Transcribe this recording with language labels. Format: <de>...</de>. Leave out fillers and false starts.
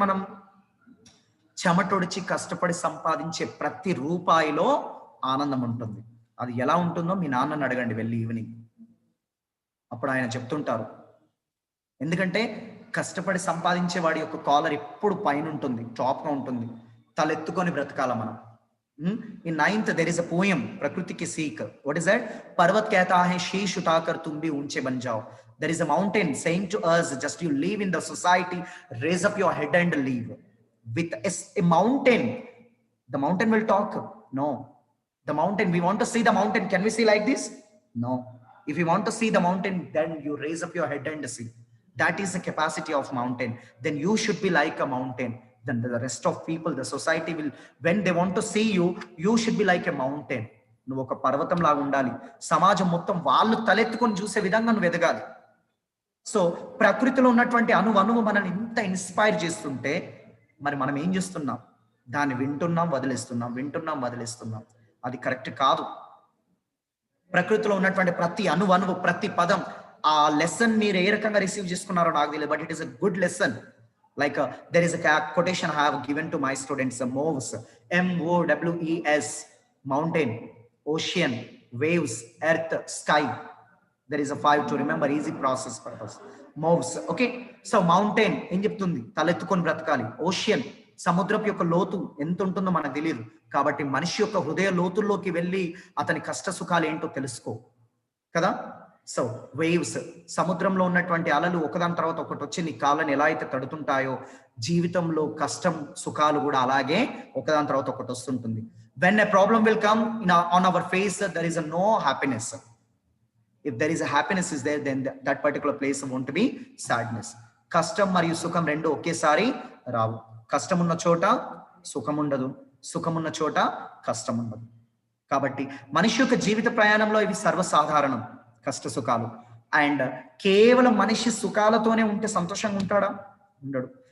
<te>మనం చెమటొడిచి కష్టపడి సంపాదించే ప్రతి రూపాయిలో ఆనందం ఉంటుంది. అది ఎలా ఉంటుందో మీ నాన్నని అడగండి వెళ్ళి ఈవినింగ్, అప్పుడు ఆయన చెప్తుంటారు. ఎందుకంటే కష్టపడి సంపాదించే వాడి యొక్క కాలర్ ఎప్పుడు పైన ఉంటుంది, టాప్గా ఉంటుంది, తలెత్తుకొని బ్రతకాల మనం.</te> <en>In 9th there is a poem</en> <hi>प्रकृति की सीख.</hi> <en>What is that?</en> <hi>पर्वत कहता है शीश उठाकर तुम भी ऊंचे बन जाओ.</hi> <en>There is a mountain saying to us, just you live in the society, raise up your head and live. With a mountain, the mountain will talk. No, the mountain, we want to see the mountain, can we see like this? No. If you want to see the mountain, then you raise up your head and see. That is the capacity of mountain. Then you should be like a mountain. Then the rest of people, the society will, when they want to see you, you should be like a mountain.</en> <te>నువ్వు ఒక పర్వతం లాగా ఉండాలి. సమాజం మొత్తం వాళ్ళు తలెత్తుకొని చూసే విధంగా నువ్వు ఎదగాలి. సో ప్రకృతిలో ఉన్నటువంటి అణువు మనల్ని ఇంత ఇన్స్పైర్ చేస్తుంటే మరి మనం ఏం చేస్తున్నాం? దాన్ని వింటున్నాం, వదిలేస్తున్నాం. అది కరెక్ట్ కాదు. ప్రకృతిలో ఉన్నటువంటి ప్రతి అణువు, ప్రతి పదం, ఆ లెసన్ మీరు ఏ రకంగా రిసీవ్ చేసుకున్నారో నాకు తెలియదు,</te> <en>But it is a good lesson.</en> <te>Like there is a quotation I have given to my students, MOWS, MOWES, mountain, ocean, waves, earth, sky. There is a 5 to remember, easy process purpose. MOWS, okay? So mountain ఏం చెప్తుంది? తలెత్తుకొని బ్రతకాలి. Ocean, సముద్రపు యొక్క లోతు ఎంత ఉంటుందో మనకు తెలియదు, కాబట్టి మనిషి యొక్క హృదయ లోతుల్లోకి వెళ్ళి అతని కష్ట సుఖాలు ఏంటో తెలుసుకో కదా. సో వేవ్స్, సముద్రంలో ఉన్నటువంటి అలలు ఒకదాని తర్వాత ఒకటి వచ్చి నీ కాళ్ళని ఎలా అయితే తడుతుంటాయో, జీవితంలో కష్టం సుఖాలు కూడా అలాగే ఒకదాని తర్వాత ఒకటి వస్తుంటుంది.</te> <en>when a problem will come on our face, there is no happiness. If there is a happiness is there, then that particular place won't be sadness.</en> <te>కష్టం మరియు సుఖం రెండు ఒకేసారి రావు. కష్టం ఉన్న చోట సుఖం ఉండదు, సుఖం ఉన్న చోట కష్టం ఉండదు. కాబట్టి మనిషి యొక్క జీవిత ప్రయాణంలో ఇవి సర్వసాధారణం, కష్ట సుఖాలు. అండ్ కేవలం మనిషి సుఖాలతోనే ఉంటే సంతోషంగా ఉంటాడా? ఉండడు.</te>